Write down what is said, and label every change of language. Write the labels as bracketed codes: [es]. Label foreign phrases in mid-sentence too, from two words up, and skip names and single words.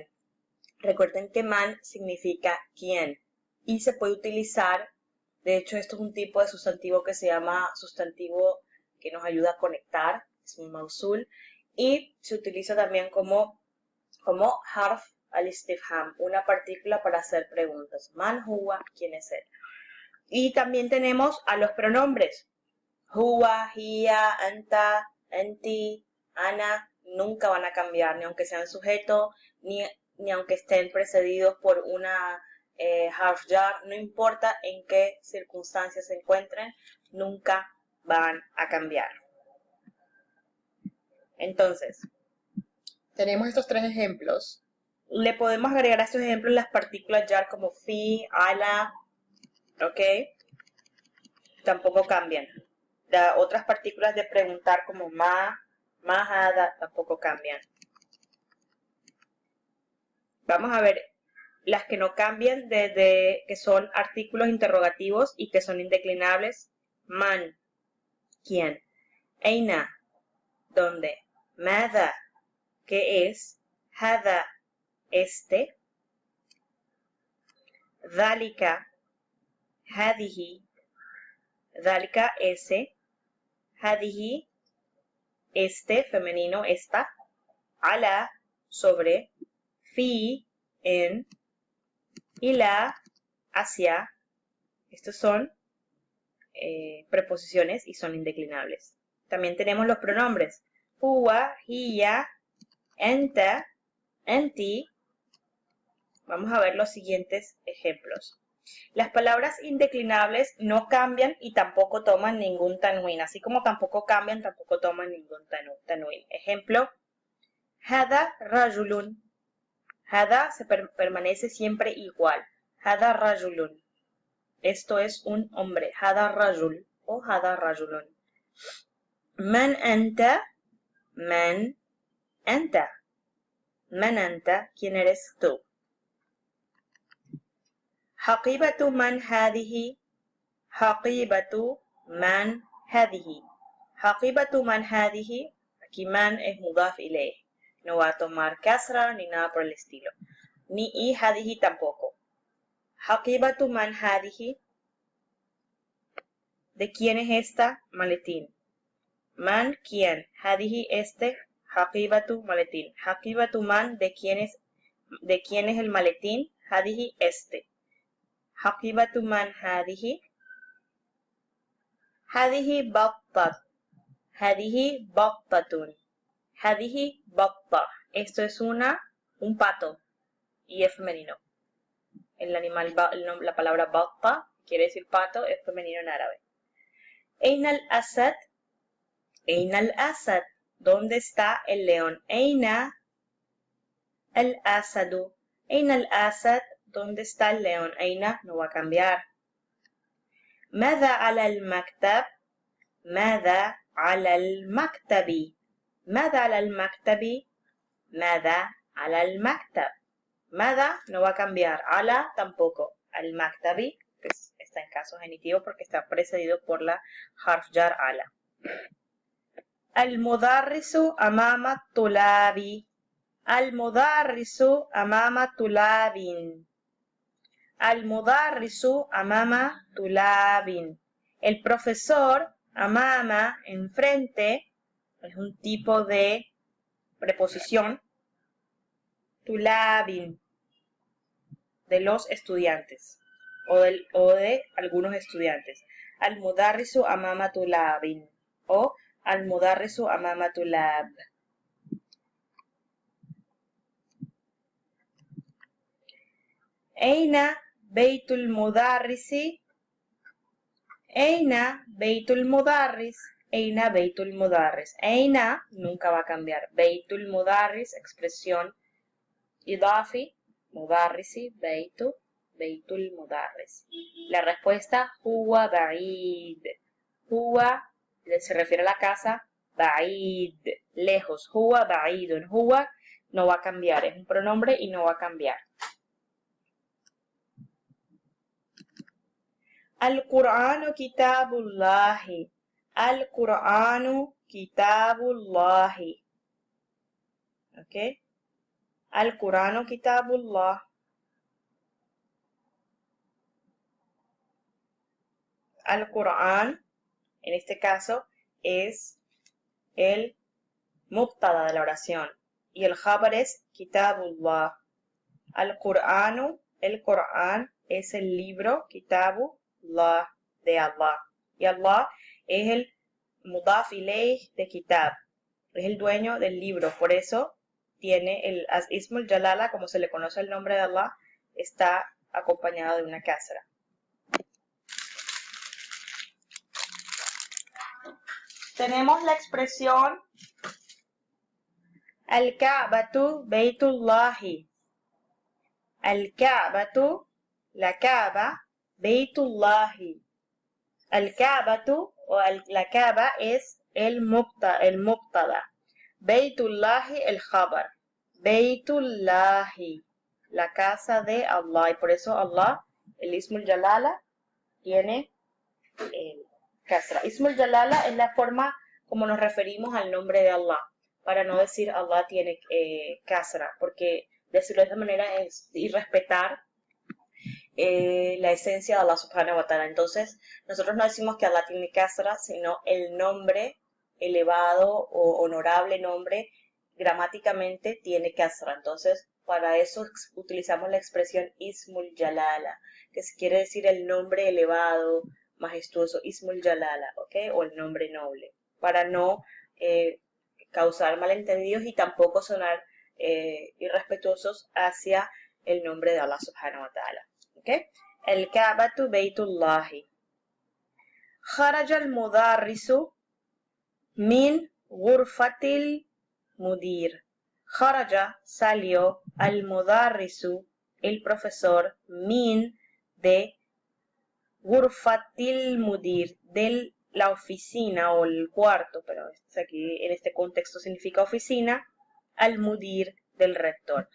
[es] Recuerden que man significa quién y se puede utilizar, de hecho esto es un tipo de sustantivo que se llama sustantivo que nos ayuda a conectar, es un mausul, y se utiliza también como [ar] حرف الاستفهام, [es] una partícula para hacer preguntas. [ar] من هو, [es] ¿quién es él? Y también tenemos a los pronombres. [ar] هو، هي، أنت، أنتِ، أنا, [es] nunca van a cambiar, ni aunque sean sujeto, ni aunque estén precedidos por una [ar] حرف جر, [es] no importa en qué circunstancias se encuentren, nunca van a cambiar. Entonces, tenemos estos tres ejemplos. Le podemos agregar a estos ejemplos las partículas jar como [ar] في، على, [es] ¿ok? Tampoco cambian. Las otras partículas de preguntar como [ar] ما، هذا, [es] tampoco cambian. Vamos a ver las que no cambian desde que son artículos interrogativos y que son indeclinables. Man, ¿quién? Eina, ¿dónde? Mada, ¿qué es? Hada, este. [ar] ذلك، هذه، ذلك, [es] ese. Hadihi, este, femenino, esta. Ala, sobre. Fi, en. Ila, hacia. Estos son preposiciones y son indeclinables. También tenemos los pronombres. Huwa, hiya, enta, anti. Vamos a ver los siguientes ejemplos. Las palabras indeclinables no cambian y tampoco toman ningún tanwin. Así como tampoco cambian, tampoco toman ningún tanwin. Ejemplo, [ar] هذا رجلٌ. [es] Hada se permanece siempre igual. [ar] هذا رجلٌ. [es] Esto es un hombre. [ar] هذا رجل o هذا رجلٌ. من أنت. من أنت. من أنت. [es] ¿Quién eres tú? [ar] حقيبة من هذه. حقيبة من هذه. حقيبة من هذه. [es] Aquí man es [ar] مضاف إليه. [es] No va a tomar kasra ni nada por el estilo. ni y hadihi tampoco. [ar] حقيبة من هذه. [es] ¿De quién es esta? Maletín. Man, ¿quién? Hadihi, este. Haqibatu, maletín. [ar] حقيبة من, [es] ¿de quién es el maletín? Hadihi, este. [ar] حقيبة من هذه. هذه بطة. هذه بطةٌ. هذه بطة. [es] Esto es un pato y es femenino. El animal, la palabra batta quiere decir pato, es femenino en árabe. [ar] أين الأسد. أين الأسد. [es] ¿Dónde está el león? [ar] أين الأسدُ. أين الأسد. [es] ¿Dónde está el león? Eina no va a cambiar. [ar] ماذا على المكتب؟ ماذا على المكتب؟ ماذا على المكتب؟ ماذا على المكتب؟ [es] ماذا no va a cambiar. Ala tampoco. Al-maktabi pues, está en caso genitivo porque está precedido por la [ar] حرف جر على. المدرسُ أمامَ طلابِ. المدرسُ أمامَ طلابٍ. المدرسُ أمامَ طلابٍ. [es] El profesor amama, enfrente, es un tipo de preposición. Tulabin, de los estudiantes o de algunos estudiantes. [ar] المدرسُ أمامَ طلابٍ o المدرس أمام طلاب. أين بيتُ المدرسِ. أين بيت المدرس. أين بيت المدرس. [es] Eina nunca va a cambiar. [ar] بيت المدرس، expresión إضافي، المدرسِ، بيتُ، بيت المدرس. [es] La respuesta, [ar] هو بعيد. [es] Huwa se refiere a la casa, ba'id, lejos. [ar] هو بعيدٌ. [es] Huwa no va a cambiar, es un pronombre y no va a cambiar. [ar] القرآنُ كتابُ اللهِ. القرآنُ كتابُ اللهِ. ¿Ok? القرآنُ كتاب الله. [es] Al-Qur'an, en este caso, es el mubtada de la oración. Y el khabar es kitabullah. Al-Qur'anu, el Qur'an es el libro, kitabullah, de Allah. Y Allah es el [ar] مضاف إليه [es] de kitab. Es el dueño del libro. Por eso tiene el [ar] اسم الجلالة, [es] como se le conoce el nombre de Allah, está acompañado de una kasra. Tenemos la expresión [ar] الكعبةُ بيتُ اللهِ. [es] Al-Ka'batu, la Kaaba, Beitullahi. Al-Ka'batu o la Kaaba es el mubtada. Beitullahi, el khabar. Beitullahi, la casa de Allah. Y por eso Allah, el [ar] اسم الجلالة, [es] tiene kasra. [ar] اسم الجلالة [es] es la forma como nos referimos al nombre de Allah, para no decir Allah tiene kasra, porque decirlo de esta manera es irrespetar la esencia de Allah [ar] سبحانه وتعالى. [es] Entonces, nosotros no decimos que Allah tiene kasra, sino el nombre elevado o honorable nombre gramáticamente tiene kasra. Entonces, para eso utilizamos la expresión [ar] اسم الجلالة, [es] que quiere decir el nombre elevado, majestuoso, [ar] اسم الجلالة, [es] ¿ok? O el nombre noble, para no causar malentendidos y tampoco sonar irrespetuosos hacia el nombre de Allah [ar] سبحانه وتعالى, [es] ¿ok? [ar] الكعبةُ بيتُ اللهِ. خرج المدرسُ من غرفةِ المدير. Kharaja, [es] salió, al-mudarrisu, el profesor, min, de [ar] غرفةِ المدير, [es] de la oficina o el cuarto, pero aquí en este contexto significa oficina, [ar] المدير, [es] del rector.